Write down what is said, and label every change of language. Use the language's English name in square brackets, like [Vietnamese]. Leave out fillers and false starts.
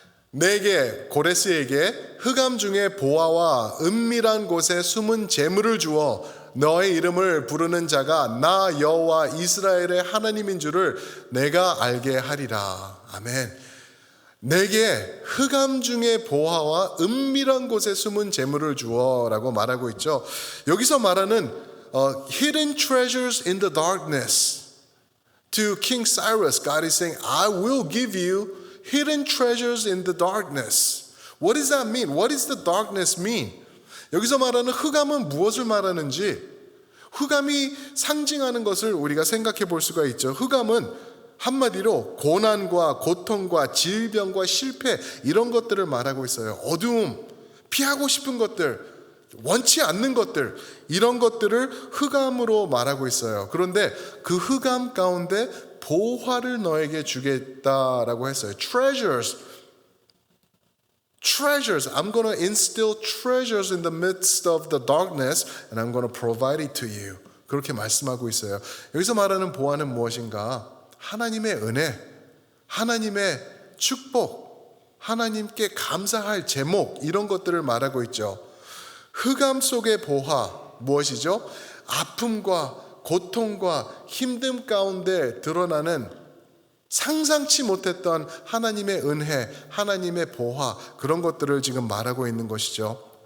[Korean] 내게 고레스에게 흑암 중에 보화와 은밀한 곳에 숨은 재물을 주어 너의 이름을 부르는 자가 나 여호와 이스라엘의 하나님인 줄을 내가 알게 하리라. 아멘. 내게 흑암 중에 보화와 은밀한 곳에 숨은 재물을 주어라고 말하고 있죠. 여기서 말하는 [English] hidden treasures in the darkness. To King Cyrus, God is saying, I will give you hidden treasures in the darkness. What does that mean? What does the darkness mean? [Korean] 여기서 말하는 흑암은 무엇을 말하는지 흑암이 상징하는 것을 우리가 생각해 볼 수가 있죠. 흑암은 한마디로 고난과 고통과 질병과 실패 이런 것들을 말하고 있어요. 어두움, 피하고 싶은 것들, 원치 않는 것들 이런 것들을 흑암으로 말하고 있어요. 그런데 그 흑암 가운데 보화를 너에게 주겠다라고 했어요. [English] Treasures. I'm going to instill treasures in the midst of the darkness and I'm going to provide it to you. [Korean] 그렇게 말씀하고 있어요. 여기서 말하는 보화는 무엇인가? 하나님의 은혜, 하나님의 축복, 하나님께 감사할 제목 이런 것들을 말하고 있죠. 흑암 속의 보화 무엇이죠? 아픔과 고통과 힘듦 가운데 드러나는 상상치 못했던 하나님의 은혜, 하나님의 보화 그런 것들을 지금 말하고 있는 것이죠.